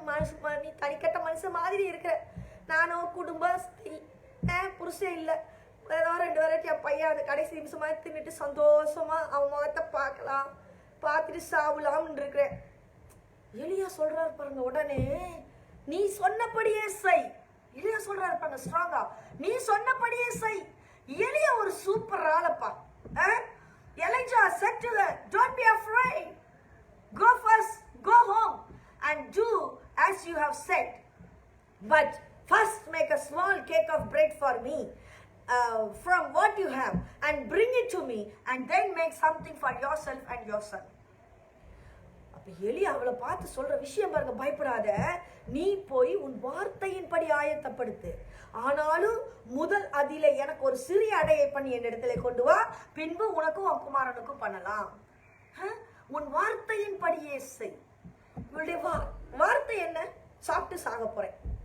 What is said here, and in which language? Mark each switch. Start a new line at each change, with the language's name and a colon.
Tamil: மனுஷன் நீ தனிக்கட்ட மனுஷன் மாதிரி இருக்கிற. நானும் குடும்பஸ்தி, புருஷன் இல்லை, ஏதோ 2 வெரைட்டி என் பையன் அந்த கடைசி நிமிஷமா தின்னுட்டு சந்தோஷமா அவன் முகத்தை பார்க்கலாம், பார்த்துட்டு சாவலாம்னு இருக்கிறேன். எலியா சொல்றாரு பாருங்க, உடனே நீ சொன்னபடியே செய். எலியா சொல்றாரு பாருங்க ஸ்ட்ராங்கா, நீ சொன்னபடியே செய். எலியா ஒரு super ஆளப்பா.
English: Elijah said to her, don't be afraid. Go first, go home and do as you have said. But first make a small cake of bread for me from what you have and bring it to me, and then make something for yourself and your son.
Tamil: அப்ப எலியா அவளை பார்த்து சொல்ற விஷயம் பாருங்க, பயப்படாத, நீ போய் உன் வார்த்தையின்படி ஆயத்தப்படுத்து. ஆனாலும் முதல் அதிலே எனக்கு ஒரு சிறிய அடையை பண்ணி என்னிடத்திலே கொண்டு வா, பின்பு உனக்கும் உன் குமாரனுக்கும் பண்ணலாம். உன் வார்த்தையின்படியே செய். இவளுடைய வார்த்தை என்ன? சாப்பிட்டு சாக போறேன்.